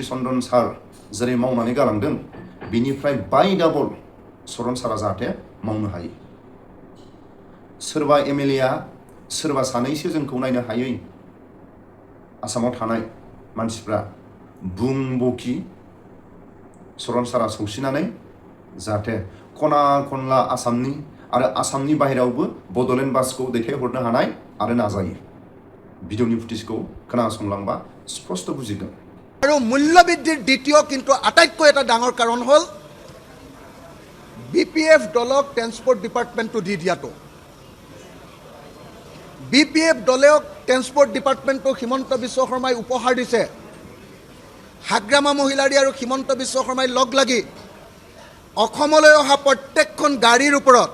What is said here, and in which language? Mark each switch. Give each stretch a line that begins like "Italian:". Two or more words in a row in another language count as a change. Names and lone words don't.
Bodo: चन्दन सार जेरै मावनानै गालांदों बिनिफ्राय बाय डाबल सरन सारा जाहाथे मावनो हायो सोरबा MLA सोरबा सानैसो जोंखौ नायनो हायै आसामाव थानाय मानसिफ्रा बुंबोखि सरन सारा सौसिनानै जाहाथे खना खनला आसामनि आरो आसामनि बाहेरावबो बड'लेण्ड बासखौ दैथायहरनो हानाय आरो नाजायो भिडिअनि फुटेजखौ खोनासंलांबा स्पष्ट बुजिगोन
Assamese: আৰু মূল্যবৃদ্ধিৰ দ্বিতীয় কিন্তু আটাইতকৈ এটা ডাঙৰ কাৰণ হ'ল BPF দলক ট্ৰেন্সপৰ্ট ডিপাৰ্টমেণ্টটো দি দিয়াটো BPF দলক ট্ৰেন্সপৰ্ট ডিপাৰ্টমেণ্টটো হিমন্ত বিশ্ব শৰ্মাই উপহাৰ দিছে হাগ্ৰামা মহিলাৰী আৰু হিমন্ত বিশ্ব শৰ্মাই লগ লাগি অসমলৈ অহা প্ৰত্যেকখন গাড়ীৰ ওপৰত